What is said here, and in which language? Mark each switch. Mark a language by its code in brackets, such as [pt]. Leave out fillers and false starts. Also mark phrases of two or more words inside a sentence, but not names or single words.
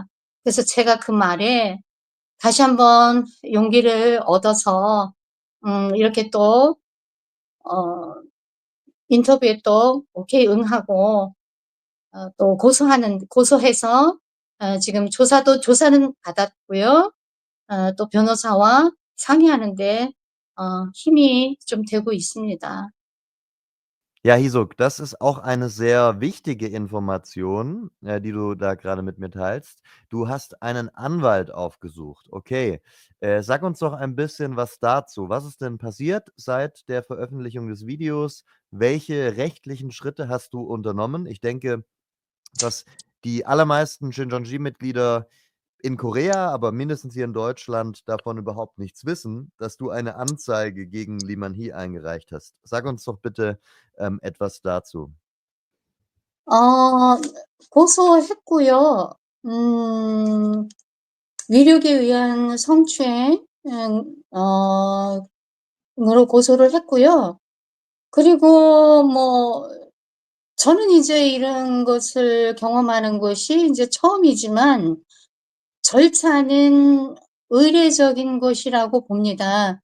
[ko] 그래서 제가 그 말에 다시 한번 용기를 얻어서, 이렇게 또, 인터뷰에 또 오케이 응하고, 또 고소해서, 지금 조사는 받았고요. 또 변호사와 상의하는데, 힘이 좀 되고 있습니다. [de] Ja, Hisuk, das ist auch eine sehr wichtige Information, die du da gerade mit mir teilst. Du hast einen Anwalt aufgesucht. Okay. Sag uns doch ein bisschen was dazu. Was ist denn passiert seit der Veröffentlichung des Videos? Welche rechtlichen Schritte hast du unternommen? Ich denke, dass die allermeisten Shincheonji-Mitglieder in Korea, aber mindestens hier in Deutschland davon überhaupt nichts wissen, dass du eine Anzeige gegen Lee Man-hee eingereicht hast. Sag uns doch bitte etwas dazu. [ko] 고소했고요. 위력에 의한 성추행, 으로 고소를 했고요. 그리고 저는 이제 이런 것을 경험하는 것이 이제 처음이지만 절차는 의례적인 것이라고 봅니다.